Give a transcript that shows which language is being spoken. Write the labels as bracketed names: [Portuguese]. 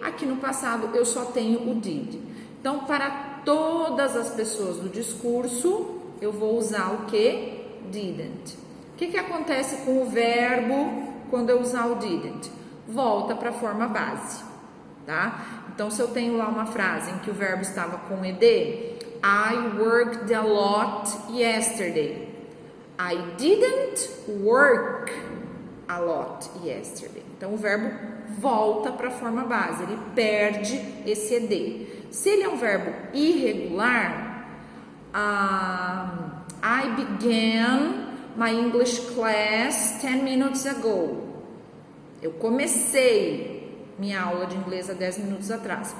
[Portuguese] Aqui no passado, eu só tenho o did. Então, para todas as pessoas do discurso, eu vou usar o quê? Didn't. O que acontece com o verbo quando eu usar o didn't? Volta para a forma base, tá? Então, se eu tenho lá uma frase em que o verbo estava com ed, [English] I worked a lot yesterday. I didn't work a lot yesterday. [Portuguese] Então, o verbo volta para a forma base, ele perde esse ed. Se ele é um verbo irregular, [English] I began my English class 10 minutes ago. [Portuguese] Eu comecei minha aula de inglês há 10 minutos atrás.